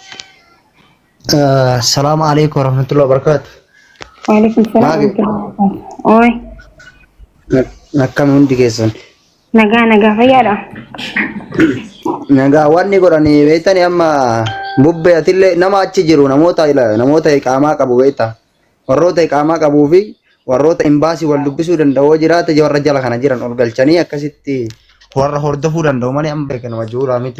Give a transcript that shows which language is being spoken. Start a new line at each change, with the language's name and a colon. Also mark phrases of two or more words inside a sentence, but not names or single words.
Arabic: السلام عليكم ورحمة الله وبركاته. وعليكم السلام ورحمة الله وبركاته.
Oromo: Oi, Akkam hundi keessan. nagaa fayyaadha. Nagaa wanni godhanii beektani amma bubbee atillee nama achi jiru namoota iqaamaa qabu beekta. Warroota iqaamaa qabuu fi warroota imbaasii wal dubbisuu danda'oo jiraate warra jala kana jiran ol galchanii akkasitti warra hordofuu danda'u malee amma beekan wajuuraa miti.